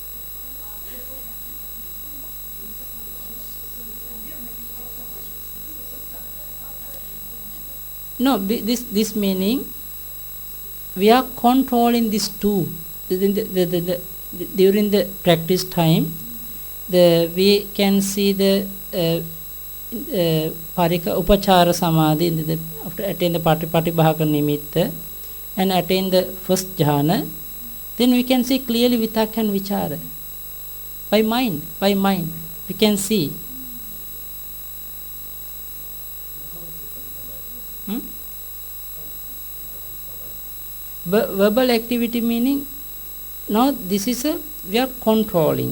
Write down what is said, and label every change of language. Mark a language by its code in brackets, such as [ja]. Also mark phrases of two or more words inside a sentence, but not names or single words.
[en] No, this meaning we are controlling these two during the practice time. We can see the [pi] parika upachara samadhi [en] after attain the [pi] patibhaka nimitta [en] and attain the first jhana. Then we can see clearly vitakka and vichara by mind we can see. Verbal activity meaning now this is we are controlling.